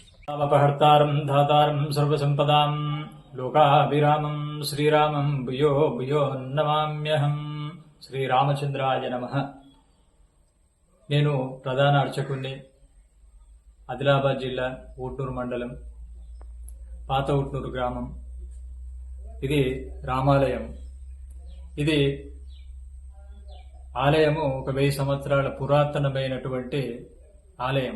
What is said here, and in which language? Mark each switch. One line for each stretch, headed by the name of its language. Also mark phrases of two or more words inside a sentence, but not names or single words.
Sanskrit: अपहर्तारं धातारं सर्वसंपदां लोकाभिरामं श्रीरामं भूयो भूयो नमाम्यहं శ్రీరామచంద్రాయ నమః.
Telugu: నేను ప్రధాన అర్చకుణ్ణి, ఆదిలాబాద్ జిల్లా ఊట్నూరు మండలం, పాత ఊట్నూరు గ్రామం. ఇది రామాలయం. ఇది ఆలయము ఒక 1000 సంవత్సరాల పురాతనమైనటువంటి ఆలయం.